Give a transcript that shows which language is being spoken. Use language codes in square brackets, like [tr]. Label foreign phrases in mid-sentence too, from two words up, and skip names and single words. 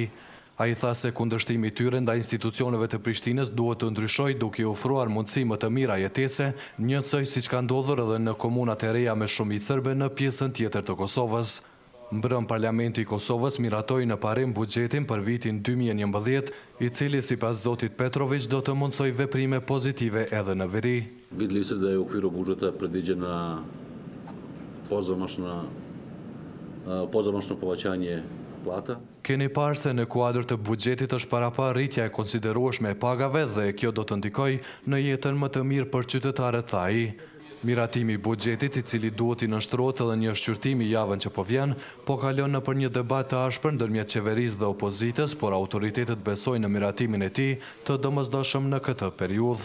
[sq] Ai tha se kundërshtimi i tyre ndaj institucioneve të Prishtinës duhet të ndryshojë duke u ofruar mundësi më të mira jetese, njësoj siç ka ndodhur edhe në komunat e reja me shumicë serbe në pjesën tjetër të Kosovës. Mbrëm Parlamenti i Kosovës miratoi në parim buxhetin për vitin 2011, i cili sipas zotit Petrović do të mundsoj veprime pozitive edhe në veri. [sr] Vidjeli ste da je u okviru budžeta predviđena pozamašno povećanje plata. [sq] Keni parë se në kuadër të buxhetit është parapar rritja e konsiderueshme e pagave dhe kjo do të ndikojë në jetën më të mirë për qytetarët, tha ai. Miratimi i buxhetit, i cili duhet i nështrohet edhe një shqyrtimi javën që po vjen, po kalon në për një debat të ashpër ndërmjet qeverisë dhe opozitës, por autoritetet besojnë në miratimin e tij të domosdoshëm në këtë periudhë.